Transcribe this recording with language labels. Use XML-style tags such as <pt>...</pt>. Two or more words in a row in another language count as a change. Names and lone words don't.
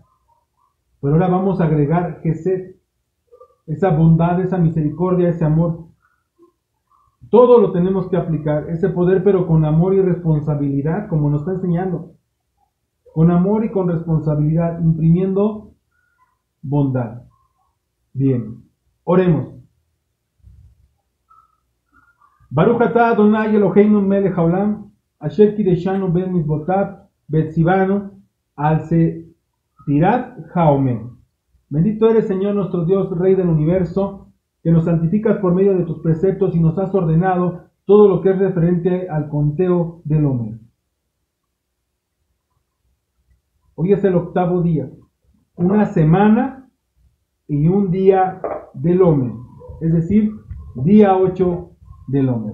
<es>Pero ahora vamos a agregar Gesed. Esa bondad, esa misericordia, ese amor. Todo lo tenemos que aplicar, ese poder, pero con amor y responsabilidad, como nos está enseñando. Con amor y con responsabilidad, imprimiendo bondad. Bien, oremos.</es> <he>ברוך אתה אדוני אלוהינו מלך העולם אשר קידשנו במצוותיו וציוונו על ספירת העומר.</he> <es>Bendito eres, Señor nuestro Dios, Rey del universo, que nos santificas por medio de tus preceptos y nos has ordenado todo lo que es referente al conteo del Omer. Hoy es el 8º día, una semana y un día del Omer, es decir, día 8 del Omer.</es>